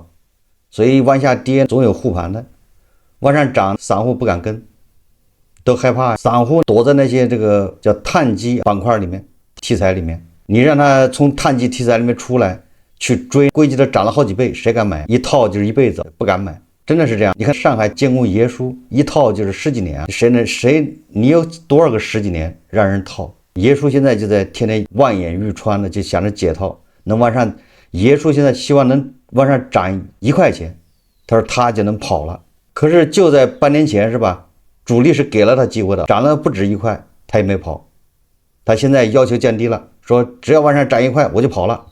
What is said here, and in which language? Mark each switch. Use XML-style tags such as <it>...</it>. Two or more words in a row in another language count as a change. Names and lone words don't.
<zh>所以往下跌總有護盤的，往上漲散戶不敢跟，都害怕，散戶躲在那些這個叫碳基板塊裡面、題材裡面，你讓他從碳基題材裡面出來去追，估計都漲了好幾倍，誰敢買？一套就是一輩子，不敢買，真的是這樣。你看上海建工爺叔一套就是10幾年，你有多少個10幾年讓人套？爺叔現在就在天天望眼欲穿的，就想着解套，能往上。爺叔現在希望能往上漲1塊錢，他說他就能跑了。可是就在半年前是吧？主力是給了他機會的，漲了不止1塊，他也沒跑。他現在要求降低了，說只要往上漲1塊我就跑了。</zh>